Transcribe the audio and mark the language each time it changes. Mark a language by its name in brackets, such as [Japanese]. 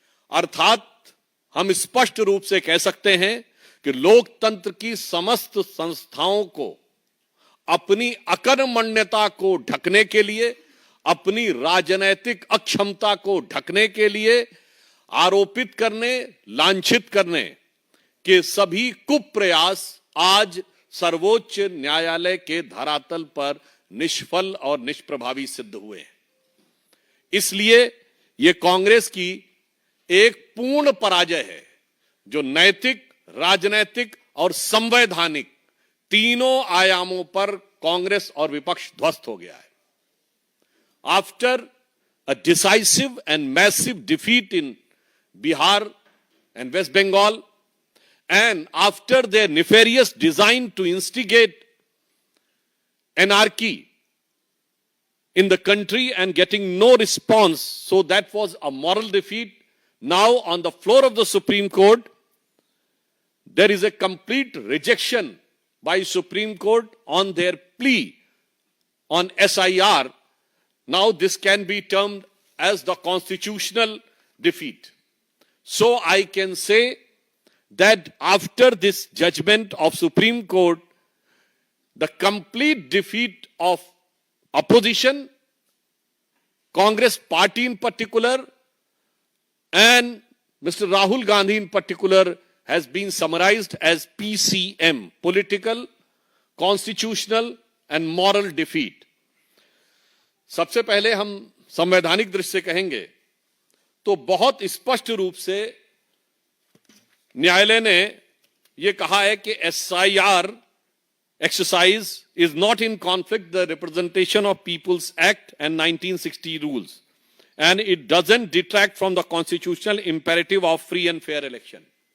[Hindi] अर्थात हम स्पष्ट रूप से कह सकते हैं कि लोकतंत्र की समस्त संस्थाओं को अपनी अकर्मण्यता को ढकने के लिए, अपनी राजनैतिक अक्षमता को ढकने के लिए आरोपित करने, लांछित करने के सभी कुप्रयास आज सर्वोच्च न्यायालय के धरातल पर निष्फल और निष्प्रभावी सिद्ध हुए हैं। इसलिए यह कांग्रेस की एक पूर्ण पराजय है, जो नैतिक, राजनैतिक और संवैधानिक तीनों आयामों पर कांग्रेस और विपक्ष ध्वस्त हो गया है। [English] After a decisive and massive defeat in Bihar and West Bengal and after their nefarious design to instigate anarchy in the country and getting no response, so that was a moral defeat. Now on the floor of the Supreme Court, there is a complete rejection by Supreme Court on their plea on SIR. Now this can be termed as the constitutional defeat. So I can say that after this judgment of Supreme Court, the complete defeat of opposition, Congress party in particular, and Mr. Rahul Gandhi in particular has been summarized as PCM, political, constitutional and moral defeat. [Hindi] सबसे पहले हम संवैधानिक दृष्टि से कहेंगे तो बहुत स्पष्ट रूप से न्यायालय ने यह कहा है कि [English] SIR exercise is not in conflict the representation of people's act and 1960 rules and it doesn't detract from the constitutional imperative of free and fair election.